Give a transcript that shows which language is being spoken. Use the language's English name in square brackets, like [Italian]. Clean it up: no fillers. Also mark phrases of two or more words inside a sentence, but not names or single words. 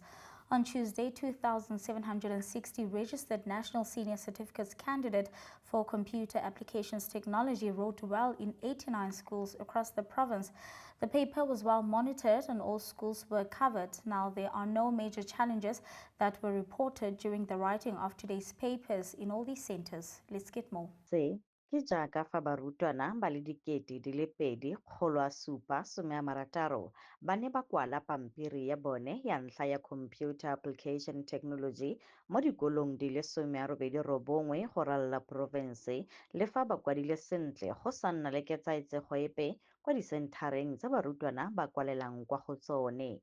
[English] On Tuesday, 2,760 registered National Senior Certificates candidate for Computer Applications Technology wrote well in 89 schools across the province. The paper was well monitored and all schools were covered. Now, there are no major challenges that were reported during the writing of today's papers in all these centers. Let's get more. [Tswana] Ke jaaka fa barutwana ba le dikete di le 2,760 ba ne ba kwala pampiri ya bone ya ntlha ya Computer Application Technology mo dikolong di le 89 go ralala porofense, le fa ba kwadile sentle go sa nna le ketsaetsego epe kwa disenthareng tsa barutwana ba kwalelang kwa go tsone.